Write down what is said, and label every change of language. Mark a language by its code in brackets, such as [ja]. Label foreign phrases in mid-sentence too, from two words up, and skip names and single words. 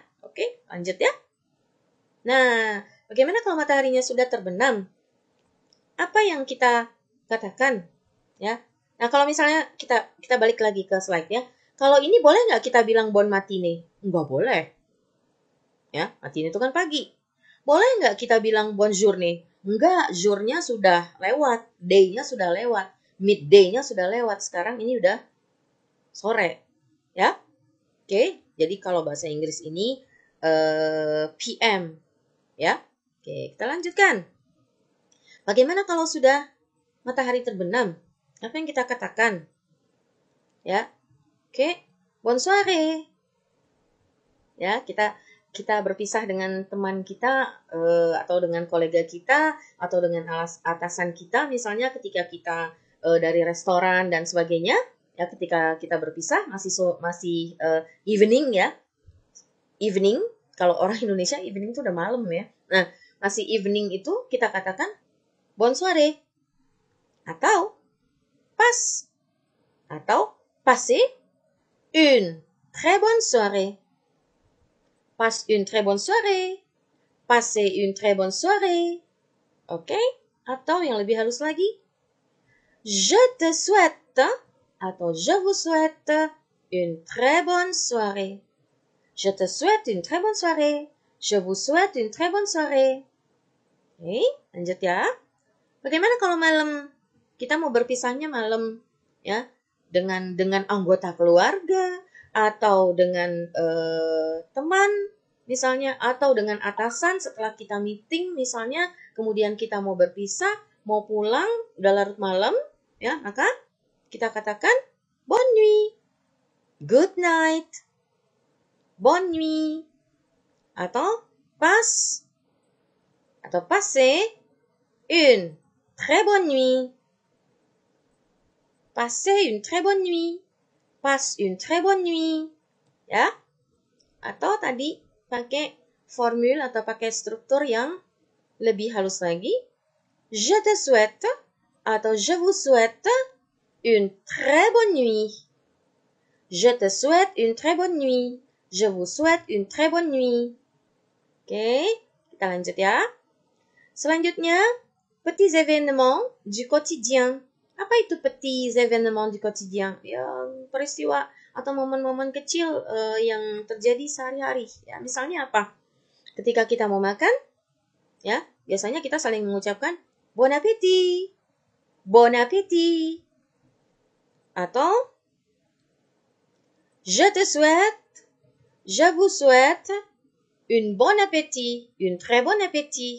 [id] Oke, lanjut ya. Nah, bagaimana kalau mataharinya sudah terbenam? Apa yang kita katakan? Ya. Nah, kalau misalnya kita balik lagi ke slide ya. Kalau ini boleh nggak kita bilang [fr] bon matinee? [id] Nggak boleh. Ya, matinee itu kan pagi. Boleh nggak kita bilang [fr] bon journée? [id] Enggak, jour-nya sudah lewat, day-nya sudah lewat, midday-nya sudah lewat. Sekarang ini udah sore. Ya. Oke, jadi kalau bahasa Inggris ini PM. Ya. Oke, kita lanjutkan. Bagaimana kalau sudah matahari terbenam? Apa yang kita katakan? Ya. Oke, [fr] bonne soirée. [id] Ya, kita berpisah dengan teman kita atau dengan kolega kita atau dengan atasan kita misalnya ketika kita dari restoran dan sebagainya. Ya, ketika kita berpisah masih evening ya. Evening, kalau orang Indonesia evening itu udah malam ya. Nah, masih evening itu kita katakan [fr] bonne soirée. [id] Atau passe. [fr] Atau passez une très bonne soirée. Passe une très bonne soirée. Passez une très bonne soirée. [id] Oke? Atau yang lebih halus lagi. [fr] Je te souhaite atau je vous souhaite une très bonne soirée. Je te souhaite une très bonne soirée. Je vous souhaite une très bonne soirée. [id] Oke, lanjut ya. Bagaimana kalau malam? Kita mau berpisahnya malam ya, dengan anggota keluarga atau dengan teman misalnya, atau dengan atasan setelah kita meeting misalnya, kemudian kita mau berpisah, mau pulang, udah larut malam ya, maka kita katakan [fr] bonne nuit, [en] good night, [fr] bonne nuit, atau passez une très bonne nuit. Passez une très bonne nuit. Passe une très bonne nuit. [id] Ya. Atau tadi pakai formul atau pakai struktur yang lebih halus lagi. [fr] Je te souhaite atau je vous souhaite une très bonne nuit. Je te souhaite une très bonne nuit. Je vous souhaite une très bonne nuit. [id] Oke, kita lanjut ya. Selanjutnya, [fr] petits événements du quotidien. [id] Apa itu [fr] petits événements du quotidien? [id] Ya, peristiwa atau momen-momen kecil yang terjadi sehari-hari. Ya, misalnya apa? Ketika kita mau makan, ya, biasanya kita saling mengucapkan [fr] bon appétit, bon appétit. Atau je te souhaite, je vous souhaite une bonne appétit, une très bonne appétit.